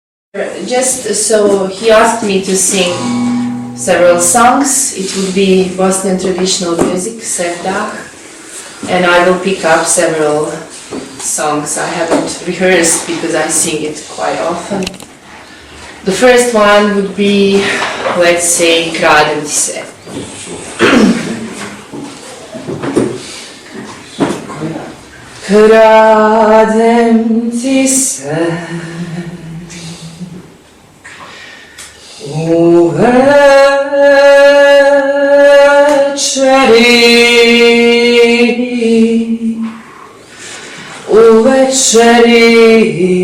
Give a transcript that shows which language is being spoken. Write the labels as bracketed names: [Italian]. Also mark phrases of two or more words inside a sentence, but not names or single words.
[English] Just so he asked me to sing several songs. It would be Bosnian traditional music, sevdah, and I will pick up several songs I haven't rehearsed because I sing it quite often. The first one would be, let's say, [Bosnian] Kradem ti se. Kradem ti se u večeri